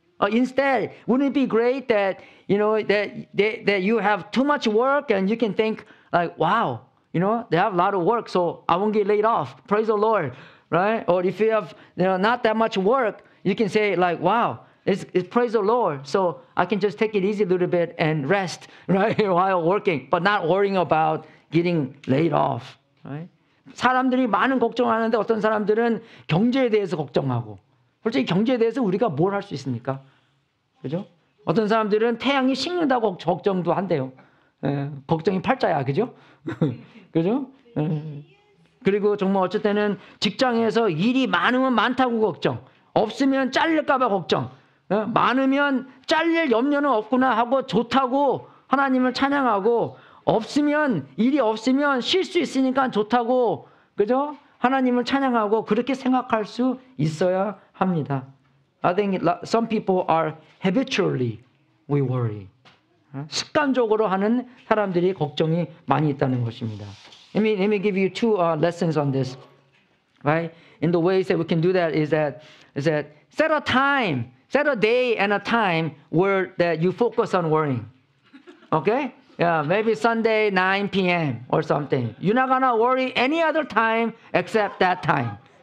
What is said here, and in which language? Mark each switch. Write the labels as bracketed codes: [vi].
[en] Instead, wouldn't it be great that that you have too much work and you can think like, wow, they have a lot of work, so I won't get laid off. Praise the Lord, right? Or if you have not that much work, you can say like, wow, it's praise the Lord, so I can just take it easy a little bit and rest, right, while working, but not worrying about getting laid off, right? [ko] 사람들이 많은 걱정하는데 어떤 사람들은 경제에 대해서 걱정하고, 솔직히 경제에 대해서 우리가 뭘 할 수 있습니까? 그죠? 어떤 사람들은 태양이 식는다고 걱정도 한대요. 걱정이 팔자야, 그죠? 그죠? 그리고 정말 어쩔 때는 직장에서 일이 많으면 많다고 걱정, 없으면 잘릴까봐 걱정, 많으면 잘릴 염려는 없구나 하고 좋다고 하나님을 찬양하고, 없으면 일이 없으면 쉴 수 있으니까 좋다고, 그죠? 하나님을 찬양하고 그렇게 생각할 수 있어야 합니다. [en] I think some people are habitually we worry. [ko] 습관적으로 하는 사람들이 걱정이 많이 있다는 것입니다. [en] Let me give you two lessons on this. Right? In the ways that we can do that is that set a time, set a day and a time where that you focus on worrying. Okay? Yeah, maybe Sunday 9 p.m. or something. You're not gonna worry any other time except that time.